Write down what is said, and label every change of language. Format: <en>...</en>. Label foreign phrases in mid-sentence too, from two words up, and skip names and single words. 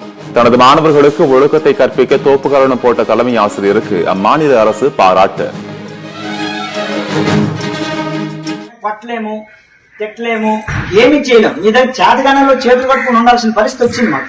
<ta>தனது மாணவர்களுக்கு ஒழுக்கத்தை கற்பிக்க தோப்புக்கரணம் போட்ட தலைமை ஆசிரியருக்கு அம்மாநில அரசு பாராட்டு.</ta> <te>పట్టలేము తిట్టలేము ఏమీ చేయలేం మీ దగ్గర చేతగానంలో చేతులు పట్టుకుని ఉండాల్సిన పరిస్థితి వచ్చింది మాకు.</te>